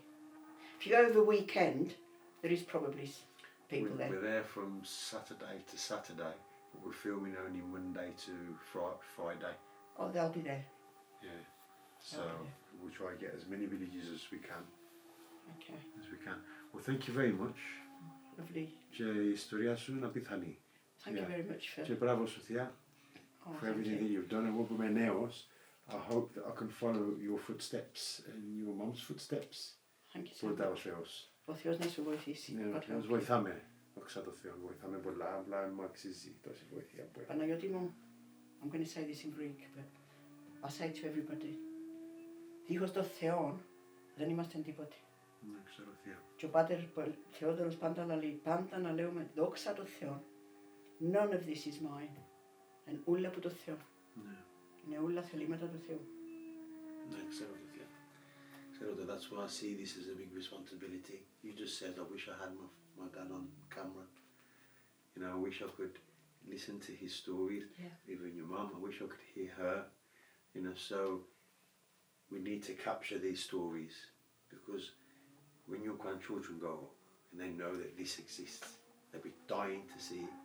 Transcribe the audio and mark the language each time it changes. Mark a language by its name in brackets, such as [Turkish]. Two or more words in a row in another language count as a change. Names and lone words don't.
[English] If you go over weekend, there is probably people there. We're there from Saturday to Saturday, but we're filming only Monday to Friday. Oh, they'll be there. Yeah. So we'll try and get as many villages as we can. Okay. As we can. Well, thank you very much. Lovely. [Greek] Και η ιστορία σου είναι απίθανη. [English] Thank you very much for... [Greek] Και μπράβο σου, Θεία, [English] for everything that you've done. [Greek] Εγώ που είμαι νέος, [English] I hope that I can follow your footsteps and your mom's footsteps. Thank you so much. [Greek] Ποτέ ο Θεός. Ο Θεός να σου βοηθήσει. Ναι, μας βοηθάμε. Δόξα τω Θεώ, βοηθάμε πολλά, απλά μου αξίζει τόση βοήθεια που έχουμε. Παναγιώτη μου, [English] I'm going to say this in Greek, but I say to everybody, [Greek] δίχως το Θεόν δεν είμαστε τίποτε. Ναι, ξέρω Θεία. Και ο Πάτερ Θεόδωρος πάντα να λέμε δόξα τω Θεόν. [English] None of this is mine. And [Greek] ούλα από το Θεό. Ναι. Είναι ούλα θελήματα του Θεού. Ναι, ξέρω Θεία. [English] Ξέρω that that's why I see this as a big responsibility. You just said I wish I had my dad on camera. You know, I wish I could listen to his stories, even your mum. I wish I could hear her. You know, so we need to capture these stories, because when your grandchildren go and they know that this exists, they'll be dying to see it.